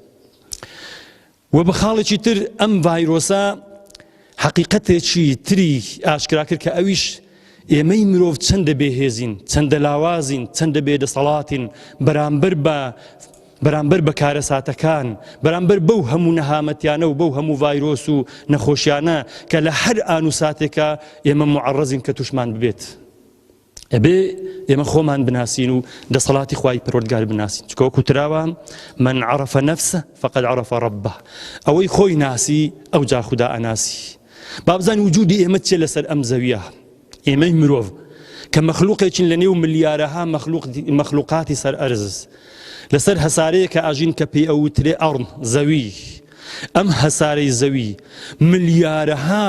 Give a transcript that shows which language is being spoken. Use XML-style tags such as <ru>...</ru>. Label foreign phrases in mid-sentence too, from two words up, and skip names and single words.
<ckb>و بە خاڵێکی تر ئەم ڤایرۆسە حەقیقەتێکی تری ئاشکرا کرد کە ئەویش ئێمەی مرۆڤ چەندە بێهێزین چەندە لاوازین چەندە بێدەسەڵاتین بەرامبەر بە کارەساتەکان بەرامبەر بەو هەموو نەهامەتیانە و بەو هەموو ڤایرۆس و نەخۆشیانە کە لە هەر ئان و ساتێکە ئێمە معەڕەزین کە تووشمان ببێت ئەبێ ئێمە خۆمان بناسین و دەسەڵاتی خوای پەروەردگار بناسین چکە وەکو تراوە</ckb> <ar>من عرف نفسه فقد عرف ربه</ar> <ckb>ئەوەی خۆی ناسی ئەو جا خودا ئەناسی با بزانین وجودی ئێمە چێ لەسەر ئەم زەویە ئێمەی مرۆڤ کە مەخلوقێکین لە نێو ملیارەها مەخلوقاتی سەر ئەرز لەسەر هەسارەیە کە ئاژین کە پێی ئەوترێ ئەڕم زەوی ئەم هەسارەی زەوی ملیارەها</ckb>